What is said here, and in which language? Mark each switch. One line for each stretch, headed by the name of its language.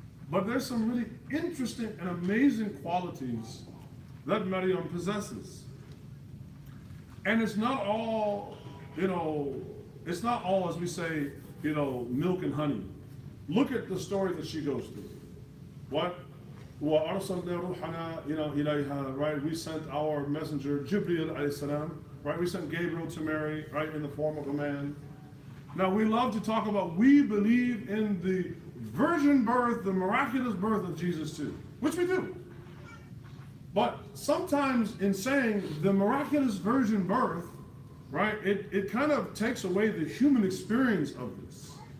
English: But there's some really interesting and amazing qualities that Maryam possesses. And it's not all, it's not all, as we say, milk and honey. Look at the story that she goes through. What?
Arabic: وَأَرْسَلْنَا رُوحَنَا إِلَيْهَا,
English: right? We sent our messenger, Jibreel alayhi salam, right? We sent Gabriel to Mary, right, in the form of a man. Now we love to talk about, we believe in the virgin birth, the miraculous birth of Jesus too, which we do. But sometimes in saying the miraculous virgin birth, right, it kind of takes away the human experience of this.